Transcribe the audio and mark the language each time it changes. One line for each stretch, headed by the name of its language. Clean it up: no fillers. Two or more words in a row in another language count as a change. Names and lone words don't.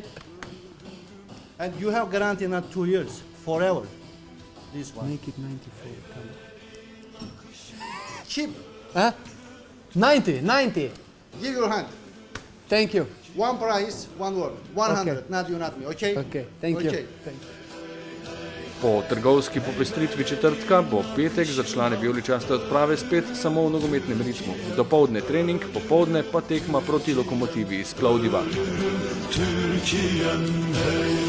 English: And you have guarantee not 2 years, forever. This one. Make it 94. Cheap. Huh? 90. Give your hand. Thank you. One price, one word. 100, Okay. not you, not me, okay? Okay. Thank you. Okay. Thank you.
Slovenian: Po trgovski popestritvi četrtka bo petek za člane vijoličaste odprave spet samo v nogometnem ritmu. Dopoldne trening, popoldne pa tekma proti Lokomotivi iz Plovdiva.